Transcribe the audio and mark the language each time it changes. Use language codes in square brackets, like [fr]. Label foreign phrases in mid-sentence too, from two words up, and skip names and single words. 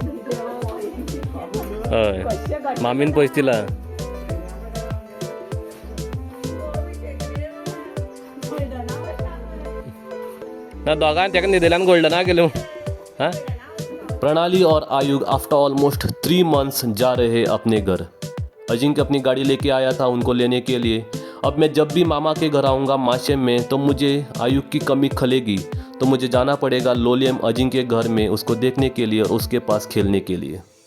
[kok] हय मामीन पैसे दिला ना, दोघांनी त्याका निदेल्यान गोल्डना गेलो। [hi] हाँ प्रणाली और आयुग [en] after almost 3 months [hi] जा रहे हैं अपने घर। अजिंक्य अपनी गाड़ी लेके आया था उनको लेने के लिए। अब मैं जब भी मामा के घर आऊँगा माशे में तो मुझे आयुग की कमी खलेगी, तो मुझे जाना पड़ेगा लोलियम अजिंक्य के घर में उसको देखने के लिए और उसके पास खेलने के लिए।